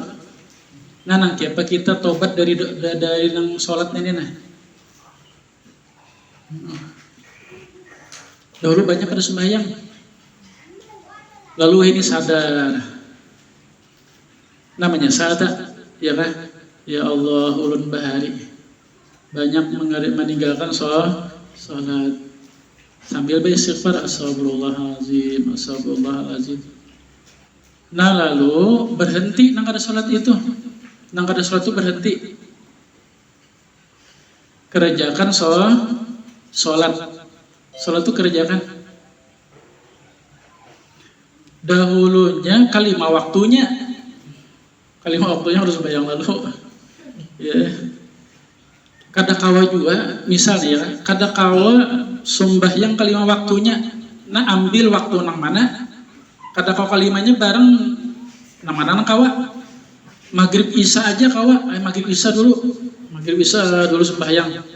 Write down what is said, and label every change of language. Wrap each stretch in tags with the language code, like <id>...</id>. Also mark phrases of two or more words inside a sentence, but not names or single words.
<bjn>Nah, nanti apa kita tobat dari nang sholat ini nah.</bjn> <id>Dahulu banyak pada sembahyang. Lalu ini sadar. Namanya sadar, ya kan? Ya Allah,</id> <bjn>ulun bahari.</bjn> <id>Banyak meninggalkan sholat. Sambil beristighfar, astagfirullahaladzim.</id> <bjn>Nah lalu berhenti nang kada sholat itu. Nang kada sholat itu berhenti. Kerjakan sholat.</bjn> <id>Sholat itu kerjakan.</id> <bjn>Dahulunya kalima waktunya harus bayang lalu.</bjn> <id>Ya.</id> <bjn>Kada kawa juga, misalnya ya, kada kawa sembahyang kalima waktunya. Nah ambil waktu nang mana? Kada kawa kalimanya bareng nang mana nang kawa. Maghrib isya aja kawa, maghrib isya dulu sembahyang.</bjn>